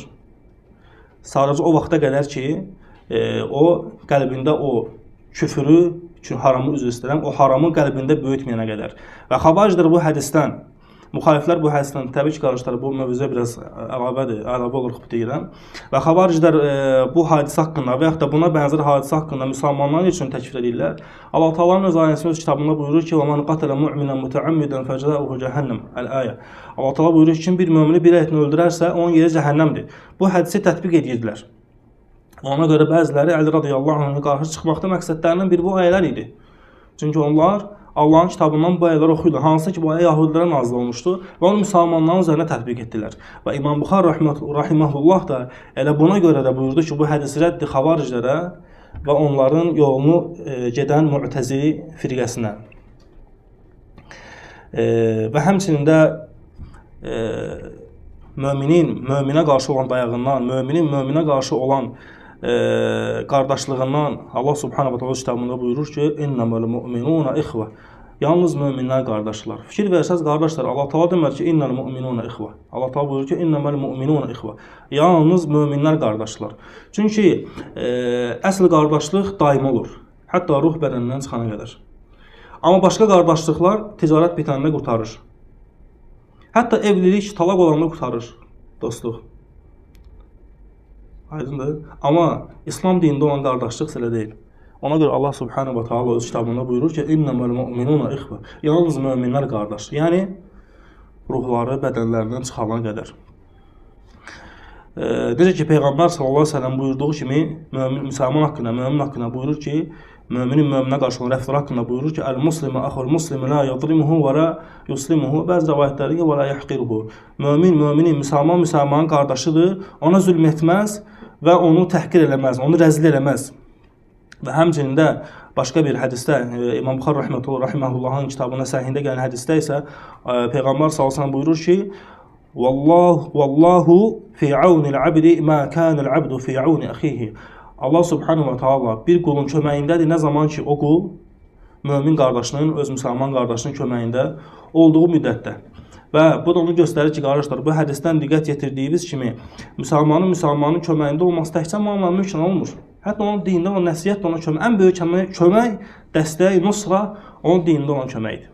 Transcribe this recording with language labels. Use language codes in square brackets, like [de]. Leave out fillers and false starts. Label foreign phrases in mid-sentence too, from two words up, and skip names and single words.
[az] Sadəcə o vaxta qədər ki, o qəlbində o küfürü, haramı üzr istəyirəm, o haramı qəlbində böyütməyənə qədər. Və xavariclər bu hədisdən, müxaliflər bu hədisdən, təbii ki, qardaşlar, bu mövzuya biraz əlavə olaraq deyirəm. Və xavariclər bu hadisə haqqında və yaxud da buna bənzər hadisə haqqında müsəlmanlar üçün təkfir edirlər. Allah Taala'nın öz ayəsinin öz kitabında buyurur ki, [ar] وَمَنْ قَتَلَ مُؤْمِنًا مُتَعَمِّدًا فَجَزَاؤُهُ جَهَنَّمُ Əl-ayə. [az] Allah Taala buyurur ki, kim bir mömini bir ayətini öldürərsə, onun yeri cəhənnəmdir. Bu hədisi tətbiq edirdilər. Ona görə bəziləri Əli [ar] رضي الله عنه [az] qarşı çıxmaqda məqsədlərindən biri bu ayələr idi. Çünki onlar Allahın kitabından bu ayələri oxuyurlar. Hansı ki, bu ayə yahudilərə nazil olmuşdu və onu müsəlmanların üzərinə tətbiq etdilər. Və İmam Buxari rahimehullah da elə buna görə də buyurdu ki, bu hədis rəddi xavariclərə və onların yolunu gedən Mu'təzili firqəsinə. Və həmçinin də möminə qarşı olan dayağından, möminin möminə qarşı olan qardaşlığından Allah [ar] سبحانه وتعالى [az] kitabında buyurur ki, [ar] إنما المؤمنون إخوة. [az] Yalnız möminlər qardaşlar. Fikir versəz qardaşlar, Allah Taala demir ki, [ar] إن المؤمنون إخوة. [az] Allah Taala buyurur ki, [ar] إنما المؤمنون إخوة. [az] Yalnız möminlər qardaşlar. Çünki əsl qardaşlıq daim olur. Hətta ruh bədənindən çıxana qədər. Amma başqa qardaşlıqlar ticarət bitəndə qurtarır. Hətta evlilik, talaq olanda qurtarır. Dostluq. Aydındır. Amma İslam dinində olan qardaşlıq elə deyil. Ona görə Allah [ar] سبحانه وتعالى [az] öz kitabında buyurur ki, [ar] إنما المؤمنون إخوة. [az] Yalnız möminlər qardaş. Yəni, ruhları bədənlərindən çıxana qədər. Necə ki, Peyğəmbər [ar] صلى الله عليه وسلم [az] buyurduğu kimi, müsəlman haqqında, mömin haqqında buyurur ki, Müminin möminə qarşı olan rəftar haqqında buyurur ki, [ar] "المسلم أخو المسلم لا يظلمه ولا يسلمه." [az] Bəzi rivayətlərdə [ar] "ولا يحقره." [az] Mömin müminin, müsəlman müsəlmanın qardaşıdır. Ona zülm etməz və onu təhqir eləməz, onu rəzil eləməz. Və həmçinin də başqa bir hədisdə İmam Buxari rahimehullahın kitabında səhihində gələn hədisdə isə Peyğəmbər [ar] صلى الله عليه وسلم [az] buyurur ki, [ar] "والله في عون العبد ما كان العبد في عون أخيه." [az] Allah [ar] سبحانه وتعالى [az] bir qulun köməyindədir nə zaman ki o qul mömin qardaşının, öz müsəlman qardaşının köməyində olduğu müddətdə. Və bu da onu göstərir ki, qardaşlar, bu hədisdən diqqət yetirdiyimiz kimi müsəlmanın köməyində olması təkcə müəmməli mümkün olmur. Hətta onun dində olan nəsihət ona kömək, ən böyük kömək, dəstək, nusra onun dində olan köməkdir.